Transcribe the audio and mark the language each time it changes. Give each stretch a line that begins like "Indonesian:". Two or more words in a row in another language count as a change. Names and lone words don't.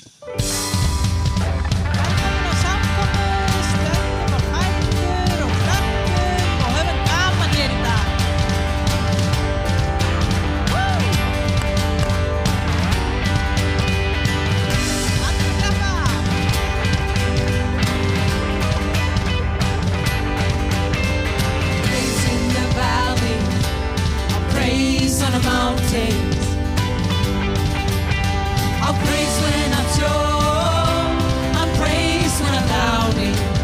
Icelandic: Velkomin á samkomu, stöndum á fætur og klöppum og höfum gaman hér í dag. Allir klappa.
English: Praise in the valley, I'll praise on the mountains. I'll praise when I'm sure, I'll praise when I'm doubting.